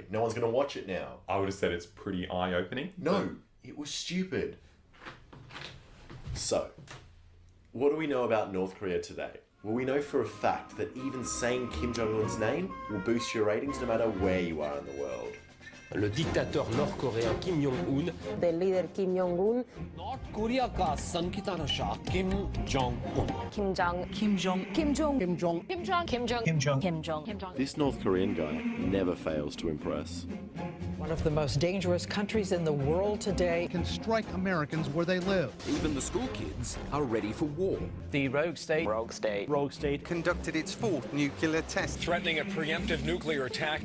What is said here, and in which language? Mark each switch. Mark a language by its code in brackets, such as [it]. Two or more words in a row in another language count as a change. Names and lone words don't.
[en] No one's going to watch it now. I would have said it's pretty eye-opening. No, it was stupid. So, what do we know about North Korea today? Well, we know for a fact that even saying Kim Jong-un's name will boost your ratings no matter where you are in the world. [fr] Le dictateur nord-coréen Kim Jong-un. [en] The leader Kim Jong-un. [hi] North Korea का संगीतज्ञ शाह Kim Jong-un. [en] Kim Jong. Kim Jong. Kim Jong. Kim Jong. Kim Jong. Kim Jong. Kim Jong. Kim Jong. Kim Jong. This North Korean guy never fails to impress. One of the most dangerous countries in the world today. Can strike Americans where they live. Even the school kids are ready for war. The rogue state. Rogue state. Rogue state. Conducted its fourth nuclear test. Threatening a preemptive nuclear attack.